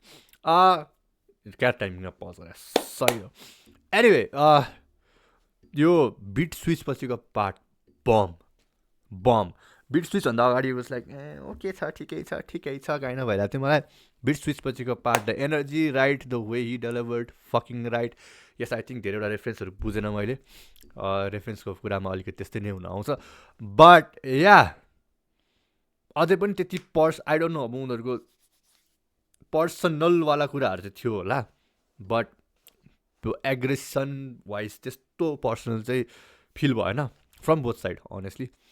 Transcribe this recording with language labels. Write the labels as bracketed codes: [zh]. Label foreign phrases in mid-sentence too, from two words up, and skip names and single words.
[ne] क्या टाइमिङमा पज गरेँ, सही हो। एनिवे यो [en] beat switch [ne] पछिको पार्ट बम बिट स्विचभन्दा अगाडि [en] was like okay [ne] छ ठिकै छ काइन्ड भइरहेको थियो मलाई। [en] beat switch पछिको part, the energy right, the way he delivered fucking right. yes, I think [ne] धेरैवटा रेफरेन्सहरू बुझेन मैले, रेफरेन्सको कुरामा अलिकति त्यस्तै नै हुन आउँछ। बट या अझै पनि त्यति [en] I don't know, [ne] अब उनीहरूको पर्सनलवाला कुराहरू चाहिँ थियो होला, बट त्यो [en] aggression wise [ne] त्यस्तो पर्सनल चाहिँ फिल भएन [en] from both side honestly.